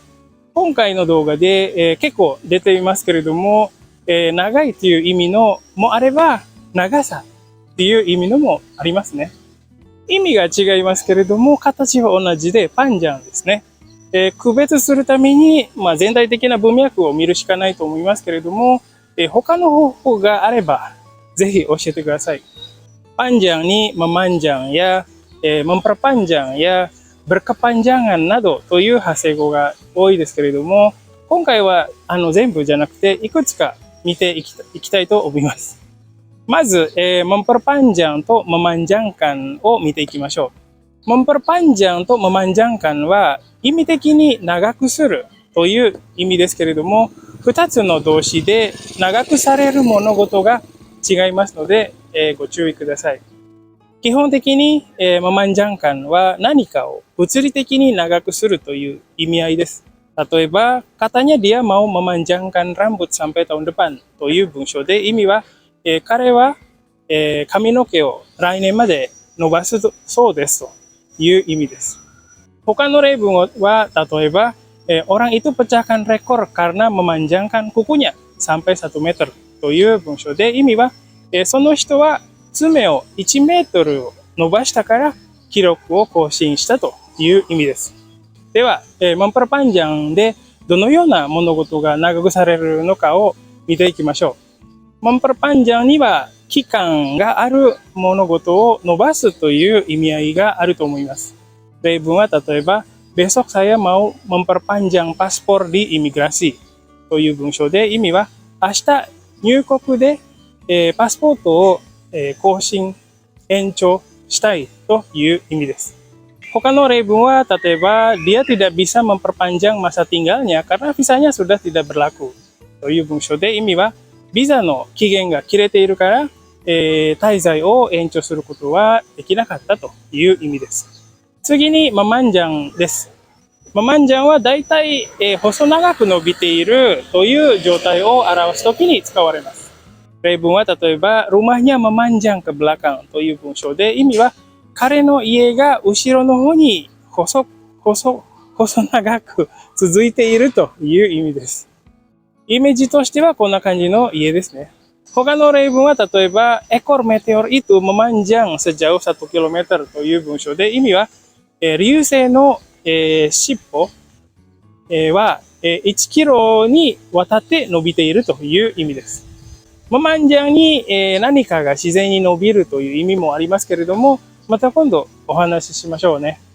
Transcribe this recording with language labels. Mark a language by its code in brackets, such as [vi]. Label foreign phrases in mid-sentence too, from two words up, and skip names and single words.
[ja] 今回の動画で、結構出ていますけれども、長いという意味のもあれば、長さっていう意味のもありますね。意味が違いますけれども、形は同じでパンジャンですね。区別するために、全体的な文脈を見るしかないと思いますけれども、他の方法があれば、ぜひ教えてください。 [id] panjang ni memanjang ya, memperpanjang ya, berkepanjangan [ja] などという派生語が多いですけれども、今回は全部じゃなくていくつか見ていきたいと思います。まず、memperpanjang と memanjangkan を見ていきましょう。memperpanjang と memanjangkan は意味的に長くするという意味ですけれども、2つの動詞で長くされる物事が違いますので、ご注意ください。基本的に、memanjangkan は何かを物理的に長くするという意味合いです。例えば、 [id] katanya dia mau memanjangkan rambut sampai tahun depan [ja] という文章で意味は、彼は、髪の毛を来年まで伸ばすそうですという意味です。他の例文は、例えば、 [id] orang itu pecahkan rekor karena memanjangkan kukunya sampai 1 meter [ja] という文章で意味は、その人は爪を1メートルを伸ばしたから記録を更新したという意味です。では、memperpanjang でどのような物事が長くされるのかを見ていきましょう。memperpanjang には期間がある物事を伸ばすという意味合いがあると思います。例文は例えば、 [id] besok saya mau memperpanjang paspor di imigrasi [ja] という文章で意味は、明日入国で、パスポートを、更新、延長したいという意味です。他の例文は例えば、 [id] dia tidak bisa memperpanjang masa tinggalnya karena visanya sudah tidak berlaku [ja] という文章で意味は、ビザの期限が切れているから、滞在を延長することはできなかったという意味です。次に、memanjang です。memanjang はだいたい、細長く伸びているという状態を表すときに使われます。例文は例えば、 [id] rumahnya memanjang ke belakang [ja] という文章で意味は、彼の家が後ろの方に細長く続いているという意味です。イメージとしてはこんな感じの家ですね。他の例文は例えば、 [id] ekor meteor itu memanjang sejauh 1 kilometer [ja] という文章で意味は、流星の、尻尾、は、1キロにわたって伸びているという意味です。memanjang に、何かが自然に伸びるという意味もありますけれども、また今度お話ししましょうね。